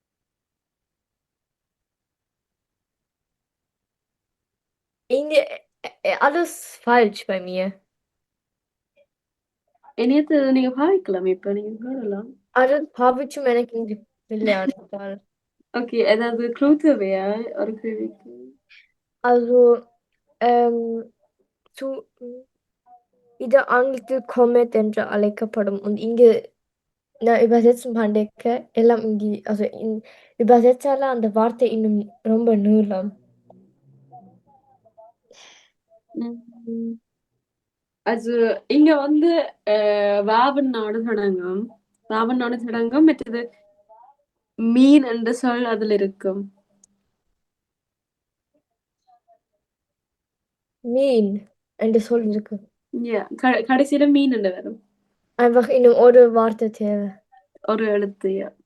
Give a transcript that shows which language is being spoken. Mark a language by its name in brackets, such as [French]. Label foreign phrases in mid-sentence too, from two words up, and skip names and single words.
[German] இங்க Alles falsch bei mir. [Tamil] இணையத்தை நீங்க பாவிக்கலாம் இப்ப நீங்க சொல்லலாம். Alles பாவிச்சும் எனக்கு இங்க இல்லை அனுப்பால். ஓகே, ஏதாவது க்ளூ தேவையா ஒரு கேள்விக்கு? [German] Also, ähm, zu, [Tamil] இது ஆங்கிலத்தில் comet என்று அழைக்கப்படும் und இங்கு நான் übersetzen பண்றேக்க எல்லாம் இங்கே also übersetzaல அந்த வார்த்தை இன்னும் ரொம்ப நீளம். ம். Also இங்க வந்து வாவண்ணோட தொடங்கும். வாவண்ணோட தொடங்கும். மற்றது மீன் என்ற சொல் அதில் இருக்கும். மீன் என்று சொல் இருக்கு. Ja, கடைசியில மீன் என்று வரும். Einfach இன்னும் ஒரு வார்த்தை தேவை. ஒரு எழுத்து. [German] Ja.